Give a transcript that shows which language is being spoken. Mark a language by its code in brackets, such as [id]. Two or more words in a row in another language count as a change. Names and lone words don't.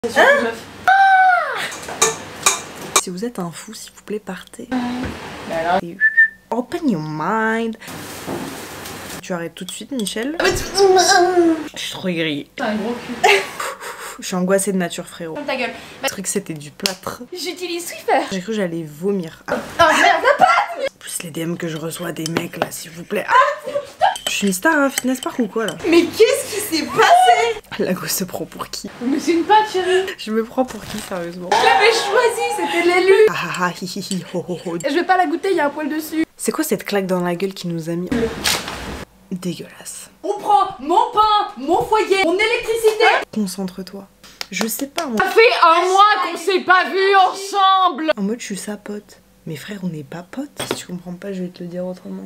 [fr] Hein? Si vous êtes un fou, s'il vous plaît, partez. [en] Open your mind. [fr] Tu arrêtes tout de suite, Michel. Je suis trop aigrie. T'as un gros cul. Je suis angoissée de nature, frérot. Ferme ta gueule. Je croyais que c'était du plâtre. J'utilise Swiffer. J'ai cru que j'allais vomir. Oh merde, la pâte. Plus les DM que je reçois des mecs là, s'il vous plaît. Je suis une star à Fitness Park ou quoi là? Mais qu'est-ce qui s'est passé? La gosse se prend pour qui? Mais c'est une pâte, chérie. Je me prends pour qui, sérieusement? Je l'avais choisi, c'était l'élu. Ah ah ah, hi hi hi, ho ho ho. Je vais pas la goûter, il y a un poil dessus. C'est quoi cette claque dans la gueule qui nous a mis? Dégueulasse. On prend mon pain, mon foyer, mon électricité. Concentre-toi. Je sais pas, moi. Ça fait un mois qu'on s'est pas vus ensemble. En mode, je suis sa pote. Mais frère, on n'est pas potes. Si tu comprends pas, je vais te le dire autrement.